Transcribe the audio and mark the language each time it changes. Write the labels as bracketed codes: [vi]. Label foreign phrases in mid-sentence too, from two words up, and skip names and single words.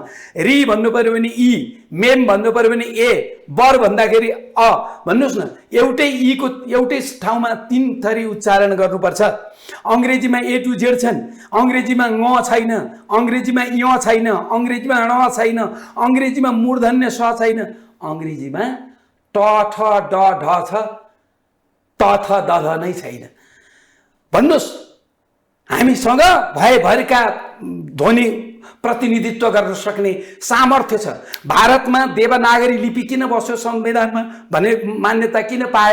[ne] रि भन्नु पर्यो भने ई, मेम भन्नु पर्यो भने ए, बर भन्दाखेरि अ भन्नुहोस् न। एउटै ईको एउटै ठाउँमा 3 थरी उच्चारण गर्नुपर्छ। अङ्ग्रेजीमा [en] A to Z [ne] छन्, अङ्ग्रेजीमा ङ छैन, अङ्ग्रेजीमा य छैन, अङ्ग्रेजीमा ण छैन, अङ्ग्रेजीमा मूर्धन्य स छैन, अङ्ग्रेजीमा ट ठ ड ढ छ, त थ द ध नै छैन। भन्नुहोस्, हामीसँग भएभरिका ध्वनि प्रतिनिधित्व गर्न सक्ने सामर्थ्य छ। भारतमा देवनागरी लिपि किन बस्यो संविधानमा भने मान्यता किन पायो?